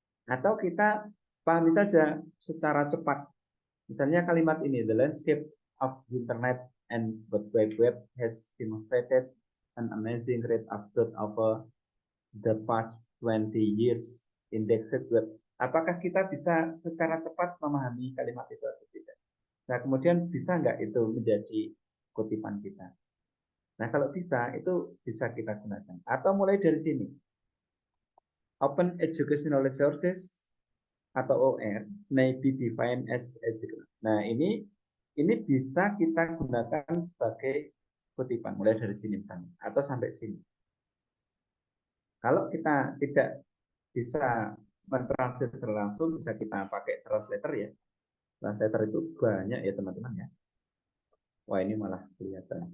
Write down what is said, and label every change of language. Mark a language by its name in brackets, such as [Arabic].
[Indonesian] Atau kita pahami saja secara cepat. Misalnya kalimat ini, [English] the landscape of internet and World Wide Web has demonstrated an amazing rate of growth over the past 20 years indexed web. [Indonesian] Apakah kita bisa secara cepat memahami kalimat itu atau tidak? Nah, kemudian bisa nggak itu menjadi kutipan kita? Nah, kalau bisa, itu bisa kita gunakan. Atau mulai dari sini. [English] Open Educational Resources atau OR may be defined as educational. [Indonesian] Nah, ini bisa kita gunakan sebagai kutipan. Mulai dari sini misalnya. Atau sampai sini. Kalau kita tidak bisa mentranslate secara langsung, bisa kita pakai translator ya. Translator itu banyak ya teman-teman ya. Wah, ini malah kelihatan.